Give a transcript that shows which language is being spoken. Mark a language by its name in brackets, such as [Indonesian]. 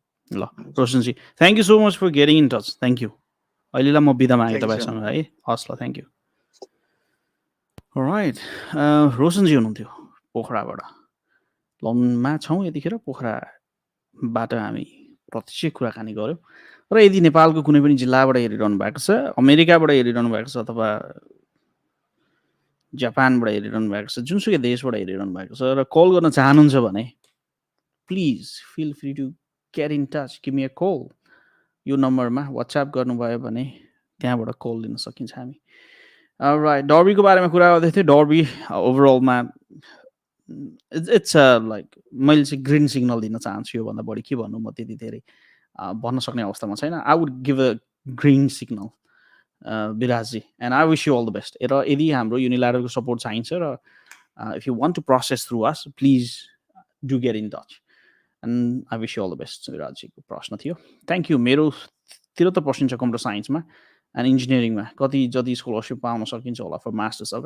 [English] ल Roshanji, thank you so much for getting in touch, thank you. [Nepali] अहिलेलाई म बिदा मागेँ तपाईँसँग है, हस् ल, [English] Thank you. [Nepali] राइट, रोशनजी हुनुहुन्थ्यो पोखराबाट। लममा छौँ यतिखेर, पोखराबाट हामी प्रत्यक्ष कुराकानी गऱ्यौँ। र यदि नेपालको कुनै पनि जिल्लाबाट हेरिरहनु भएको छ, अमेरिकाबाट हेरिरहनु भएको छ, अथवा जापानबाट हेरिरहनु भएको छ, जुनसुकै देशबाट हेरिरहनु भएको छ र कल गर्न चाहनुहुन्छ भने [English] Please feel free to get in touch, give me a call. [Nepali] यो नम्बरमा वाट्सएप गर्नुभयो भने त्यहाँबाट कल दिन सकिन्छ हामी। राइट, डर्बीको बारेमा कुरा गर्दै थिएँ। डर्बी ओभरअलमा [English] it's like [Nepali] मैले चाहिँ ग्रिन सिग्नल दिन चाहन्छु, योभन्दा बढी के भन्नु, म त्यति धेरै भन्न सक्ने अवस्थामा छैन। [English] I would give a green signal Viraji, and I wish you all the best. [Nepali] र यदि हाम्रो युनिल्याटरलको सपोर्ट चाहिन्छ र [English] If you want to process through us, please do get in touch, and I wish you all the best. [Nepali] विराजीको प्रश्न थियो, thank you. मेरो 73% छ computer साइन्समा and इन्जिनियरिङमा, कति जति स्कलरसिप पाउन सकिन्छ होला [English] For masters.